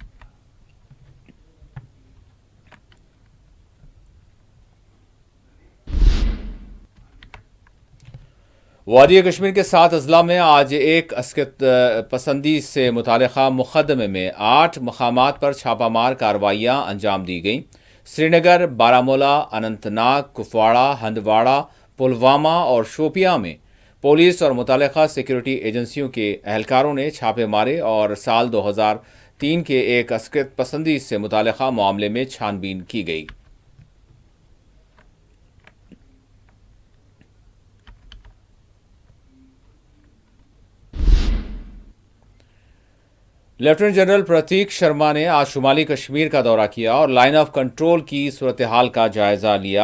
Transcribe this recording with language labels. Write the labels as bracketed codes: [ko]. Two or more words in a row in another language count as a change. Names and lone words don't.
[ur] وادی کشمیر کے 7 اضلاع میں آج ایک عسکریت پسندی سے متعلقہ مقدمے میں 8 مقامات پر چھاپہ مار کارروائیاں انجام دی گئیں۔ سری نگر، بارامولہ، اننت ناگ، کپواڑہ، ہندواڑہ، پلوامہ اور شوپیاں میں پولیس اور متعلقہ سیکورٹی ایجنسیوں کے اہلکاروں نے چھاپے مارے اور سال 2003 کے ایک عسکریت پسندی سے متعلقہ معاملے میں چھان بین کی گئی۔ لیفٹیننٹ جنرل پرتیک شرما نے آج شمالی کشمیر کا دورہ کیا اور لائن آف کنٹرول کی صورتحال کا جائزہ لیا۔